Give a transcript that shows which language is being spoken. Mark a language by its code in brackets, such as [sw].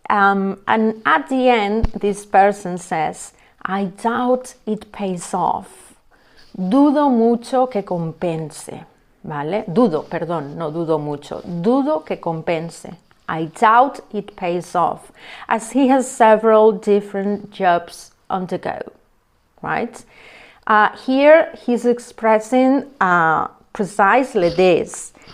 [en] And at the end, this person says, I doubt it pays off. [es] Dudo mucho que compense. ¿Vale? Dudo, perdón, no dudo mucho. Dudo que compense. [en] I doubt it pays off, as he has several different jobs on the go, right? Here he's expressing precisely this.